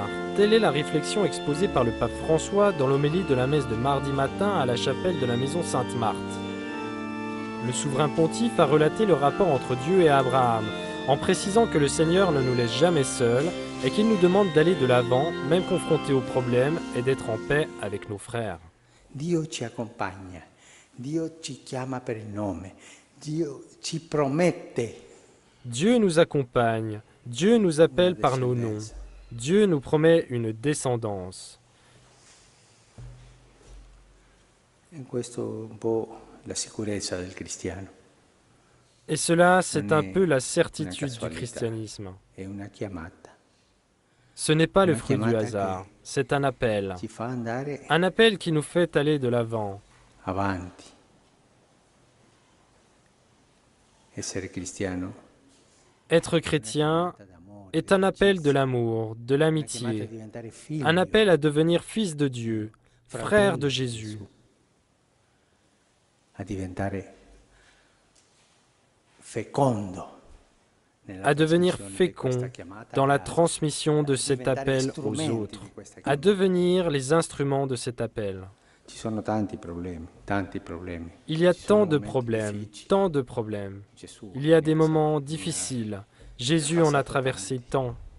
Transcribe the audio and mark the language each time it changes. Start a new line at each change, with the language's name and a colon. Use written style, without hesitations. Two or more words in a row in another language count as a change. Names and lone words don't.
French: Telle est la réflexion exposée par le pape François dans l'homélie de la messe de mardi matin à la chapelle de la maison Sainte-Marthe. Le souverain pontife a relaté le rapport entre Dieu et Abraham, en précisant que le Seigneur ne nous laisse jamais seuls et qu'il nous demande d'aller de l'avant, même confrontés aux problèmes, et d'être en paix avec nos frères.
Italian: Dio ci accompagna, Dio ci chiama per il nome, Dio ci promette.
French: Dieu nous accompagne, Dieu nous appelle par nos noms, Dieu nous promet une descendance.
Italian: E questo un po' la sicurezza del cristiano.
French: Et cela, c'est un peu la certitude du christianisme.
Italian: È una chiamata.
French: Ce n'est pas le fruit du hasard, c'est un appel.
Italian: Ci fa andare
French: Un appel qui nous fait aller de l'avant.
Italian: avanti. Essere cristiano
French: Être chrétien est un appel de l'amour, de l'amitié, un appel à devenir fils de Dieu, frère de Jésus,
Italian: a diventare fecondo,
French: à devenir fécond dans la transmission de cet appel aux autres, à devenir les instruments de cet appel.
Italian: Ci sono tanti problemi.
French: Il y a tant de problèmes, tant de problèmes. Il y a des moments difficiles. Jésus en a traversé tant.